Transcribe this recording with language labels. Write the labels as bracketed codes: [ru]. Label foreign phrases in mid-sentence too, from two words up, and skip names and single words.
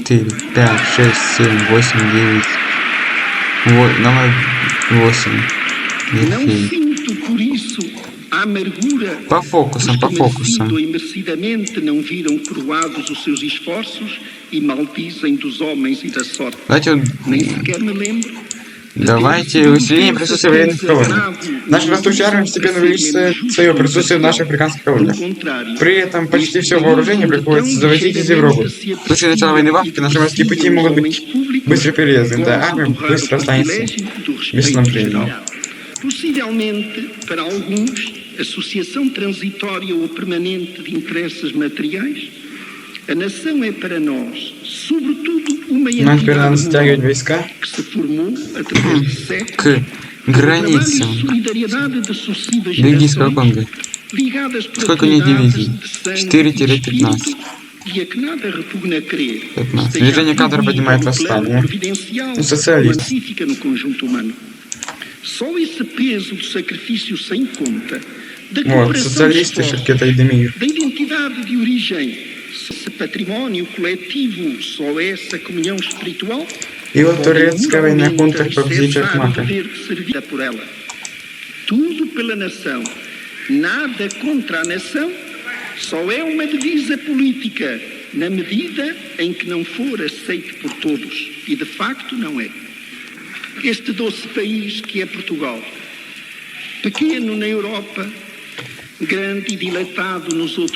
[ru] 4, 5, 6, 7, 8, 9. Номер 8. [pt] Não sinto por isso a amargura [ru] По фокусам. [pt] e merecidamente não viram coroados os seus esforços e maldizem dos homens e da sorte. Nem sequer me lembro. [ru] Давайте усиление присутствия военных колоний. Наша растущая армия постепенно увеличивает свое присутствие в наших африканских колониях. При этом почти все вооружение приходится завозить из Европы. В случае начала войны в Африке наши морские пути могут быть быстро перерезаны, да армия быстро останется без снабжения. [pt] Possivelmente, para alguns, associação transitória ou permanente de interesses materiais, a nação é para nós, sobretudo, uma entidade que se formou através de séculos [ru] границам [pt] solidariedade de sucessivas [ru] Бельгийского Конго. [pt] ligadas por [ru] Сколько у них дивизий? [pt] sangue e [ru] 4-15. [pt] espírito, e a que nada repugna crer. [ru] 15. Движение кадров поднимает восстание. Социалист. [pt] Pacífica no conjunto humano. Só esse peso do sacrifício sem conta, da cooperação [ru] социалисты, Шевкета и Демир. [pt] da identidade de origem, esse património coletivo, só essa comunhão espiritual, [ru] И вот турецкая война контр победит Чакмака. [pt] por ela. Tudo pela nação, nada contra a nação, só é uma divisa política, na medida em que não for aceito por todos. E de facto não é. Este doce país que é Portugal, pequeno na Europa, grande e dilatado nos outros